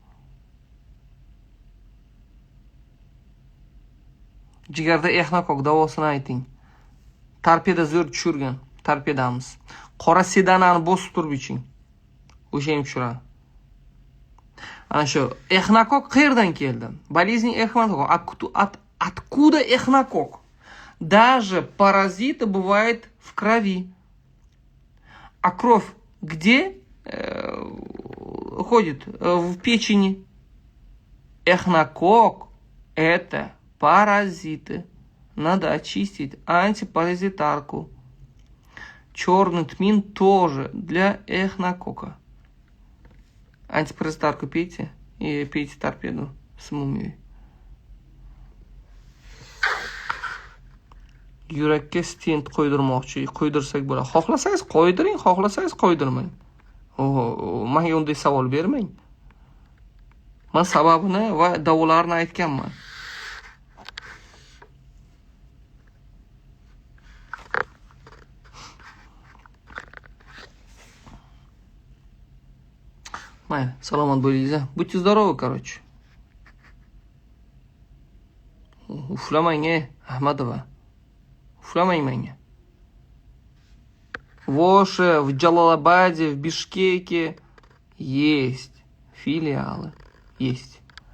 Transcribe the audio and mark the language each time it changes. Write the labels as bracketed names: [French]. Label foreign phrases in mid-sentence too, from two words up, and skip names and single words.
[Uzbek] Jigarda exnakok davosini ayting. Torpeda zo'r tushirgan. Torpedamiz. Qora sedanani bosib turib iching. O'sha ham tushiradi. Ana shu exnakok qayerdan keldi? [Russian] Болезнь exnakok. Откуда эхнокок? Даже паразиты бывают в крови. А кровь где ходит? В печени. Эхнокок – это паразиты. Надо очистить антипаразитарку. Черный тмин тоже для эхнокока. Антипаразитарку пейте и пейте торпеду с мумией. [Uzbek] yurakka stent qo'ydirsak bo'ladi. Xohlasangiz qo'ydiring, xohlasangiz qo'ydirmang. Menga unday savol bermang. Men sababini va davolarini aytganman. Mayli, salomat bo'lingiz. [Russian] Будьте здоровы, короче. [Uzbek] Uflamang, Ahmadova. Uflamang menga. [Russian] В Оше, в Джалалабаде, в Бишкеке есть филиалы. Есть.